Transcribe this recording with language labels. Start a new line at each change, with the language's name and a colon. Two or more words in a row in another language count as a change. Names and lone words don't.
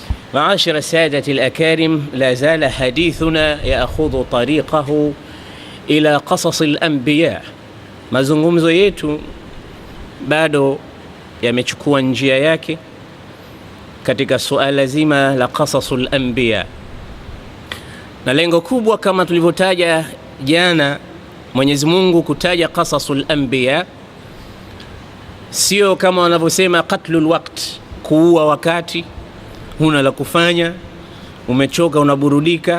Arabic: معاشر السادة الأكارم، لا زال حديثنا يأخذ طريقه إلى قصص الأنبياء.
Swahili: Mazungumzo yetu bado yamechukua njia yake katika suala zima la
Arabic: قصص الأنبياء,
Swahili: na lengo kubwa kama tulivyotaja jana, Mwenyezi Mungu kutaja
Arabic: قصص الأنبياء
Swahili: sio kama wanavyosema
Arabic: قتل الوقت,
Swahili: kuua wakati, huna la kufanya, umechoka, unaburudika.